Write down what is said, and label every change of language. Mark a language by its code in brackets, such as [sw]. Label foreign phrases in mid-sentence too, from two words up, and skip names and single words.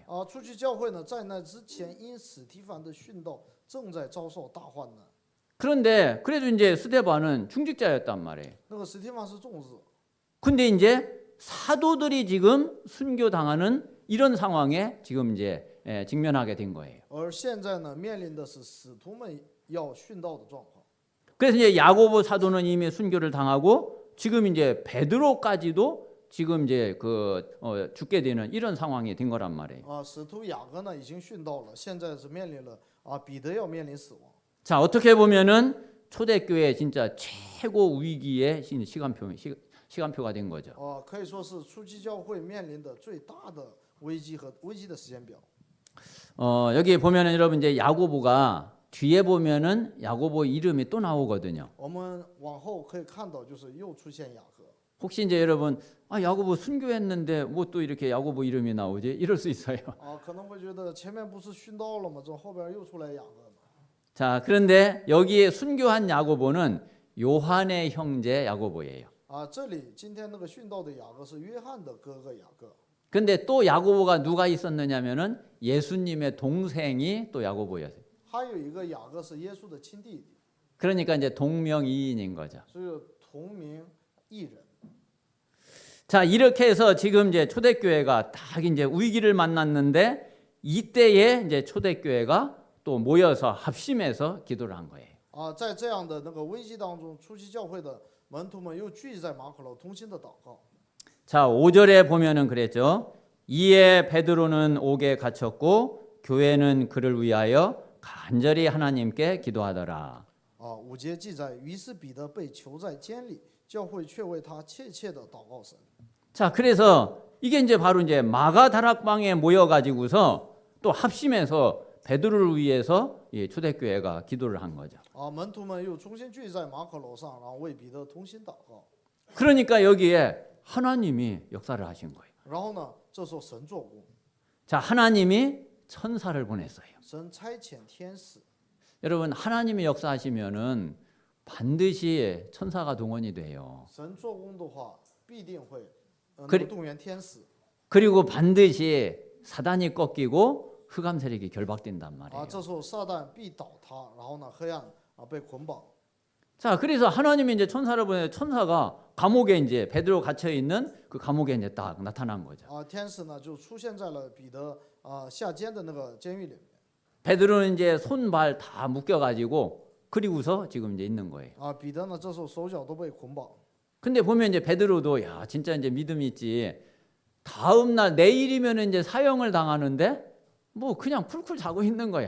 [zh] 初期教会呢，在那之前因史提凡的殉道，正在遭受大患难。 [ko] 그런데 그래도 이제 스데반은 중직자였단 말이에요. [zh] 那个史提凡是众子， [ko] 근데 이제 사도들이 지금 순교당하는 이런 상황에 지금 이제 직면하게 된 거예요. [zh] 而现在呢，面临的是使徒们要殉道的状况。 [ko] 그래서 이제 야고보 사도는 이미 순교를 당하고 지금 이제 베드로까지도 지금 이제 죽게 되는 이런 상황이 된 거란 말이에요. [zh] 使徒雅各呢已经殉道了，现在是面临了彼得要面临死亡。 [ko] 자, 어떻게 보면은 초대교회 진짜 최고 위기의 시간표가 된 거죠. [zh] 可以说是初期教会面临的最大的危机和危机的时间表。 [ko] 여기 보면은 여러분 이제 야고보가 뒤에 보면은 야고보 이름이 또 나오거든요. [zh] 我们往后可以看到，就是又出现雅各。 [ko] 혹시 이제 여러분 야고보 순교했는데 뭐 또 이렇게 야고보 이름이 나오지? 이럴 수 있어요. [zh] 可能会觉得前面不是殉道了吗？这后边又出来雅各了。 [ko] 자, 그런데 여기에 순교한 야고보는 요한의 형제 야고보예요. [zh] 这里今天那个殉道的雅各是约翰的哥哥雅各。 [ko] 근데 또 야고보가 누가 있었느냐면은 예수님의 동생이 또 야고보였어요. [zh] 还有一个雅各是耶稣的亲弟弟， [ko] 그러니까 이제 동명이인인 거죠. [zh] 所以同名异人。 [ko] 자, 이렇게 해서 지금 이제 초대교회가 딱 이제 위기를 만났는데 이때에 이제 초대교회가 또 모여서 합심해서 기도를 한 거예요. [zh] 在这样的那个危机当中，初期教会的门徒们又聚在马可楼同心的祷告。 [ko] 자, 5절에 보면은 그랬죠. 이에 베드로는 옥에 갇혔고 교회는 그를 위하여 간절히 하나님께 기도하더라. [zh] 5 节记载，于是彼得被囚在监里，教会却为他切切的祷告神。 [ko] 자, 그래서 이게 이제 바로 이제 마가 다락방에 모여 가지고서 또 합심해서 베드로를 위해서 초대교회가 기도를 한 거죠. [zh] 门徒们又重新聚在马可楼上，然后为彼得同心祷告。 [ko] 그러니까 여기에 하나님이 역사를 하신 거예요. [zh] 然后呢，这时候神做工， [ko] 자, 하나님이 천사를 보냈어요. [zh] 神差遣天使。 [ko] 여러분, 하나님이 역사하시면은 반드시 천사가 동원이 돼요. [zh] 神做工的话，必定会动员天使。 [ko] 그리고 반드시 사단이 꺾이고 흑암 세력이 결박된단 말이에요. [zh] 这时候撒旦必倒塌，然后呢，黑暗被捆绑。 [ko] 자, 그래서 하나님이 이제 천사를 보내 천사가 감옥에 이제 베드로 갇혀 있는 그 감옥에 이제 딱 나타난 거죠. [zh] 天使呢就出现在了彼得下监的那个监狱里面。 [ko] 베드로는 이제 손발 다 묶여 가지고 그리고서 지금 이제 있는 거예요. [zh] 彼得呢这时候手脚都被捆绑。 [ko] 근데 보면 이제 베드로도 야, 진짜 이제 믿음이 있지. 다음 날 내일이면 이제 사형을 당하는데 뭐 그냥 쿨쿨 자고 있는 거야.